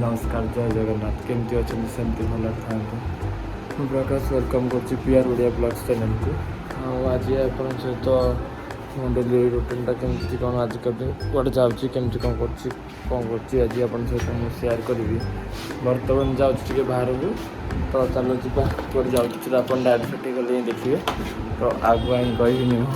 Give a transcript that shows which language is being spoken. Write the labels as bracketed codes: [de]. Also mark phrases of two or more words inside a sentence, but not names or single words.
[or] ନମସ୍କାର ଜୟ ଜଗନ୍ନାଥ କେମିତି ଅଛ ସେମିତି ଭଲ ଥା ମୁଁ ପ୍ରକାଶ ୱେଲକମ୍ କରୁଛି ପିଆର ଓଡ଼ିଆ ବ୍ଲଗ୍ସ ଚ୍ୟାନେଲକୁ। ଆଉ ଆଜି ଆପଣଙ୍କ ସହିତ ମୋ [en] daily routine [or] କେମିତି କ'ଣ ଆଜି କୁଆଡ଼େ ଯାଉଛି କେମିତି କ'ଣ କରୁଛି ଆଜି ଆପଣଙ୍କ ସହିତ ମୁଁ ସେୟାର କରିବି। ବର୍ତ୍ତମାନ ଯାଉଛି ଟିକେ ବାହାରକୁ, ତ ଚାଲ ଯିବା କୁଆଡ଼େ ଯାଉଛି ସେଟା ଆପଣ ଡାଇରେକ୍ଟ ସେଠି ଗଲେ ହିଁ ଦେଖିବେ, ତ ଆଗୁଆ ହିଁ କହିବିନି ମୁଁ।